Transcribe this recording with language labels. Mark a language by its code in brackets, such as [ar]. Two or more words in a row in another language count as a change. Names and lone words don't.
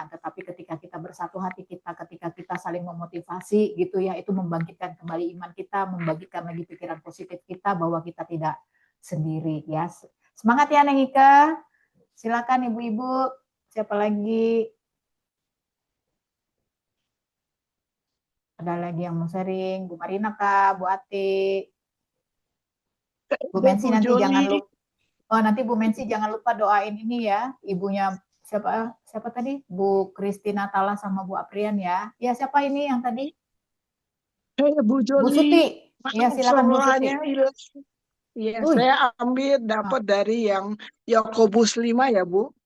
[id] Tetapi ketika kita bersatu hati kita, ketika kita saling memotivasi gitu ya, itu membangkitkan kembali iman kita, membangkitkan lagi pikiran positif kita bahwa kita tidak sendiri ya. Semangat ya Neng Ika. Silakan ibu-ibu, siapa lagi? Ada lagi yang mau sharing? Bu Marina kah? Bu Ati? Bu Mensi nanti jangan lupa. Oh, nanti Bu Mensi jangan lupa doain ini ya, ibunya siapa tadi? Bu Kristina Tala sama Bu Aprian ya. Ya, siapa ini yang tadi? Bu Joni. Bu Suti. Ya, silakan Bu Suti. Iya, Uy, saya ambil dapat dari yang Yakobus 5 ya, Bu.